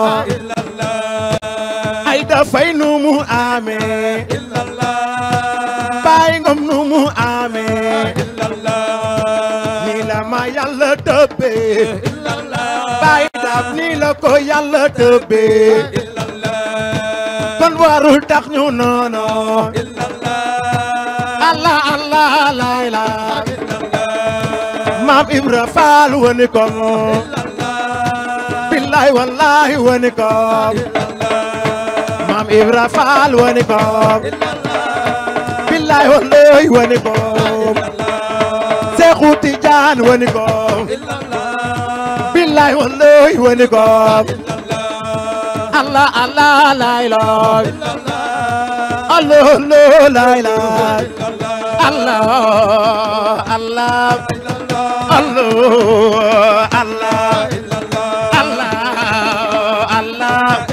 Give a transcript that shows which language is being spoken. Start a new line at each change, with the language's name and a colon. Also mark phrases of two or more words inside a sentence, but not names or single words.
Wolof: ay dafay nu mu amee baay ngom nu mu amee nii la ma Yàlla tëbbee baay daaf nii la ko Yàlla tëbbee kon warul tax ñu noono
Arabic: الله الله لا إله
Wolof: maam Ibra Faal woni ko
Arabic: بالله والله
Wolof: woni ko maam Ibra Faal woni ko
Arabic: بالله والله
Wolof: woni ko Seexu Tijaan woni ko
Arabic: بالله والله
Wolof: woni ko
Arabic: الله الله لا إله الله الله لا إله الله الله الله الله الله الله